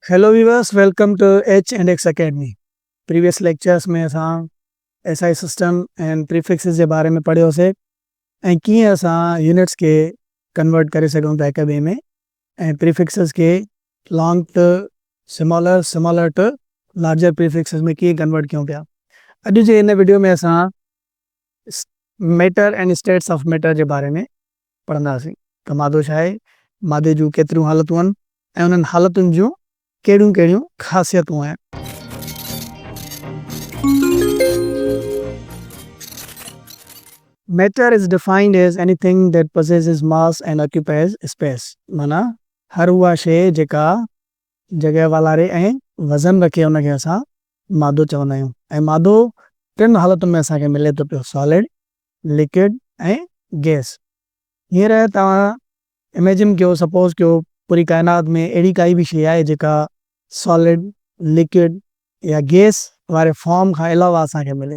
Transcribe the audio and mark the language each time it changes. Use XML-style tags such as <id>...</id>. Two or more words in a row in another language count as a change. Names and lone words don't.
<en>Hello viewers, welcome to H and X Academy.</en> <sd>प्रीवियस लेक्चर्स में असां</sd> <en>SI system and prefixes</en> <sd>जे बारे में पढ़ियोसीं ऐं कीअं असां यूनिट्स के कन्वर्ट करे सघूं था हिक ॿिए में, ऐं प्रीफिक्सेस के</sd> <en>long to smaller, smaller to larger prefixes</en> <sd>में कीअं कन्वर्ट कयूं पिया। अॼु जे हिन वीडियो में असां</sd> <en>matter and states of matter</en> <sd>जे बारे में पढ़ंदासीं त मादो छा आहे, मादे जूं केतिरियूं हालतूं आहिनि ऐं उन्हनि हालतुनि जूं कहिड़ियूं कहिड़ियूं ख़ासियतूं आहिनि।</sd> <en>Matter is defined as anything that possesses mass and occupies space।</en> <sd>माना हर उहा शइ जेका जॻह वालारे ऐं वज़न रखे उनखे असां मादो चवंदा आहियूं। ऐं मादो टिनि हालतुनि में असांखे मिले थो पियो,</sd> <en>solid, liquid</en> <sd>ऐं गैस। हींअर तव्हां इमेजिन कयो, सपोज़ कयो पूरी काइनात में अहिड़ी काई बि शइ आहे जेका</sd> <en>solid, liquid</en> <sd>या गैस वारे फॉर्म खां अलावा असांखे मिले।</sd>